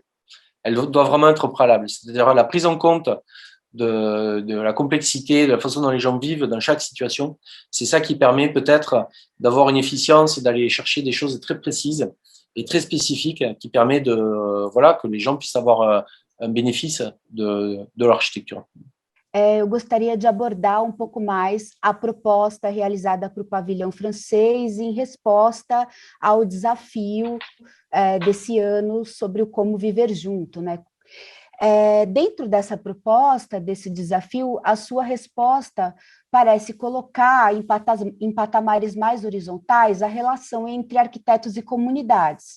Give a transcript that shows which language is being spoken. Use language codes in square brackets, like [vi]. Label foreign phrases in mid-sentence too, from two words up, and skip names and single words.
[fr] Elle doit vraiment être préalable. C'est-à-dire la prise en compte de la complexité, de la façon dont les gens vivent dans chaque situation. C'est ça qui permet peut-être d'avoir une efficience et d'aller chercher des choses très précises et très spécifiques qui permet que les gens puissent avoir un bénéfice de l'architecture. [pt] Eu gostaria de abordar um pouco mais a proposta realizada para o pavilhão francês em resposta ao desafio desse ano sobre o como viver junto, né? Dentro dessa proposta, desse desafio, a sua resposta parece colocar em patamares mais horizontais a relação entre arquitetos e comunidades.